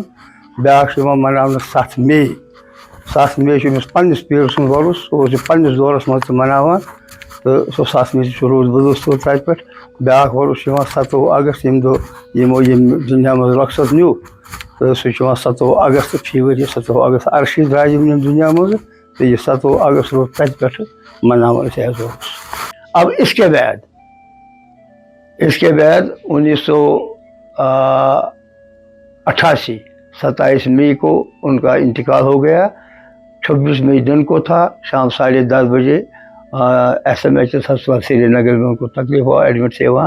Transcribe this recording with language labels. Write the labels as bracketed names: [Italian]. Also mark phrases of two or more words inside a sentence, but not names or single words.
[Kashmiri] بیٛاکھ چھُ یِوان مناونہٕ 7 مئی. 7 مئی چھُ أمِس پنٛنِس پیٖرٕ سُنٛد وۄرُث، سُہ اوس یہِ پنٛنِس دورس منٛز تہِ مناوان، تہٕ سُہ 7 مئی چھُ روٗد بدوس صٲب تَتہِ پٮ۪ٹھ. بیٛاکھ وۄرُث چھُ یِوان 27 اگست، ییٚمہِ دۄہ یِمو ییٚمہِ دُنیا منٛز رۄخصت نیوٗ، تہٕ سُہ چھُ یِوان 27 اگست فی ؤریہِ. 27 اگست عرشی درٛاے یِم ییٚمہِ دُنیا منٛز، تہٕ یہِ 27 اگست روٗد تَتہِ پٮ۪ٹھٕ مناوان أسۍ ایز وۄرُث. [Urdu] اب اس کے بعد 1988 27 مئی کو ان کا انتقال ہو گیا. 26 مئی دن کو تھا، شام 10:30 بجے SMH ہسپتال سری نگر میں ان کو تکلیف ہوا، ایڈمٹ تھے وہاں.